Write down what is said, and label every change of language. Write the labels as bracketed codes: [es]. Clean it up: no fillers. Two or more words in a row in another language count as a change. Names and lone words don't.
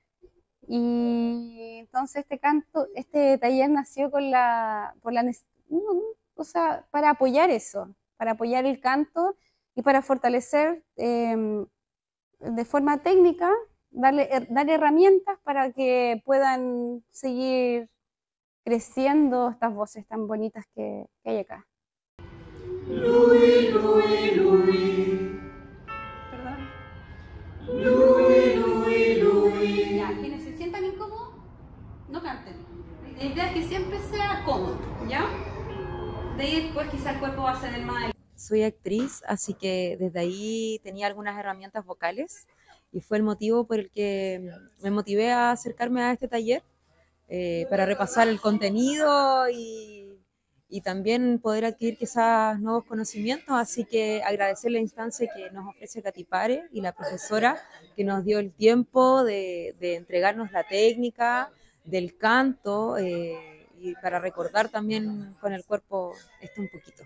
[es] Y entonces este taller nació para apoyar eso, para apoyar el canto y para fortalecer de forma técnica, dar herramientas para que puedan seguir creciendo estas voces tan bonitas que hay acá. Lui, lui, lui. Perdón. Lui, lui, lui. Ya, quienes se sientan incómodos, no canten. La idea es que siempre sea cómodo, ¿ya? De ahí después quizá el cuerpo va a ser el más... Soy actriz, así que desde ahí tenía algunas herramientas vocales y fue el motivo por el que me motivé a acercarme a este taller para repasar el contenido y también poder adquirir quizás nuevos conocimientos, así que agradecer la instancia que nos ofrece Catipare y la profesora que nos dio el tiempo de entregarnos la técnica del canto y para recordar también con el cuerpo esto un poquito.